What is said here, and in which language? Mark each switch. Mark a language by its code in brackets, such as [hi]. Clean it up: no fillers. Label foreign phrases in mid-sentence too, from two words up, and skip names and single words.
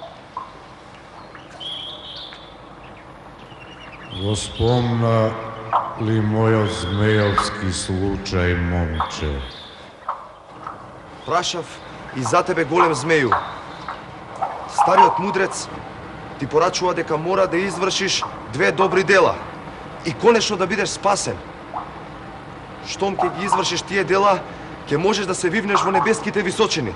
[mk] Го спомна li moj zmejovski slučaj, momče? Прашав и за тебе, голем змеју. Стариот мудрец ти порачува дека мора да извршиш 2 добри дела и конечно да бидеш спасен. Штом ќе ги извршиш тие дела, ќе можеш да се вивнеш во небеските височини.